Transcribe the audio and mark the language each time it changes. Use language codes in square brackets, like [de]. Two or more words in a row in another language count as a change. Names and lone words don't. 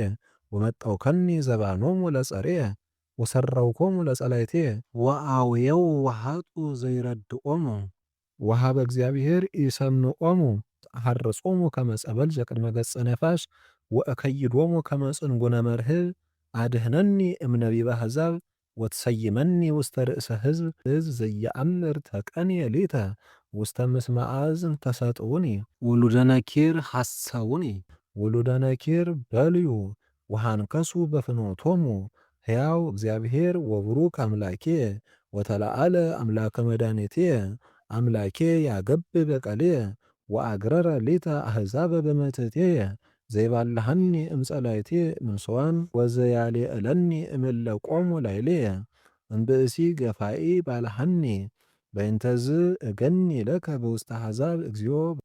[gez] ወመጠውከኒ ዘባኖሙ ለጸርየ ወሰረውኮሙ ለጸላእትየ ወአውየው ወሃጡ ዘይረድኦሙ ወሀበ እግዚአብሔር ኢሰምዖሙ አሐርጾሙ ከመ ጸበል ዘቅድመ ገጸ ነፋስ ወእከይዶሙ ከመ ጽንጉነ መርህብ አድኅነኒ እምነቢበ አሕዛብ ወትሰይመኒ ውስተ ርእሰ ሕዝብ ዘየአምር ተቀንየ ሊተ ውስተ ምስማዕ ተሰጥኡኒ ውሉደ ነኪር ሐሰውኒ ውሉደ ነኪር በልዩ ወሃንከሱ በፍኖቶሙ ሕያው እግዚአብሔር ወቡሩክ አምላኬ ወተለዓለ አምላከ መድኃኒትየ አምላኬ ያገብብ በቀልየ ወአግረረ ሊተ አሕዛበ በመትሕትየ ዘይባልሐኒ እምጸላእትየ እምስዋን ወዘያልዕለኒ እምእለ ቆሙ ላዕሌየ እምብእሲ ገፋኢ ባልሐኒ በእንተዝ እገኒ ለከ በውስተ አሕዛብ እግዚኦ